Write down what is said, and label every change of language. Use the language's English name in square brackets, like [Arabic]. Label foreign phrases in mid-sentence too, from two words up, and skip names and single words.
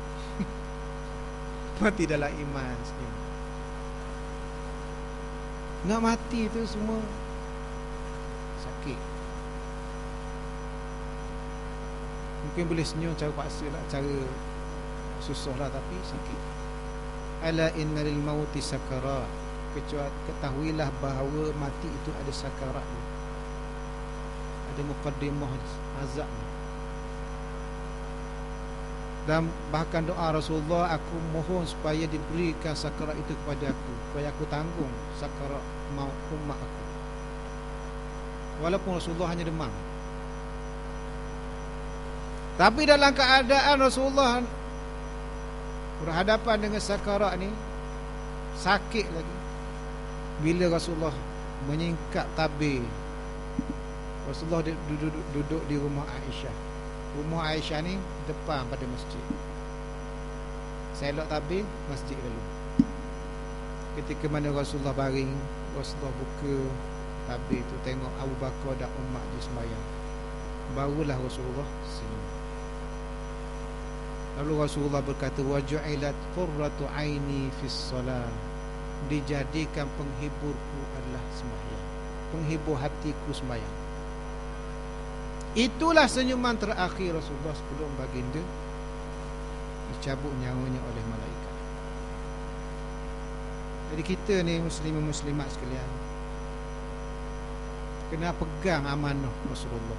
[Malay] Mati dalam iman senyum. Nak mati tu semua sakit. Mungkin boleh senyum cara paksa lah, cara susah lah, tapi sakit. [Arabic] ألا إن للموت سكرات. [Malay] Ketahuilah bahawa mati itu ada sakarat, ada muqaddimah azab. Dan bahkan doa Rasulullah, aku mohon supaya diberikan sakarat itu kepada aku, supaya aku tanggung sakarat maut umat aku. Walaupun Rasulullah hanya demam, tapi dalam keadaan Rasulullah berhadapan dengan sakarat ni, sakit lagi, bila Rasulullah menyingkap tabir, Rasulullah duduk di rumah Aisyah. Rumah Aisyah ni depan pada masjid. Selok tabir masjid lalu. Ketika mana Rasulullah baring, Rasulullah buka tabir tu, tengok Abu Bakar dan Umar di sembahyang. Barulah Rasulullah senyum. Lalu Rasulullah berkata, [Arabic] وجعلت قرة عيني في الصلاة. [Malay] Dijadikan penghiburku adalah sembahyang, penghibur hatiku sembahyang. Itulah senyuman terakhir Rasulullah sebelum baginda dicabut nyawanya oleh malaikat. Jadi kita ni muslimin muslimat sekalian, kena pegang amanah Rasulullah.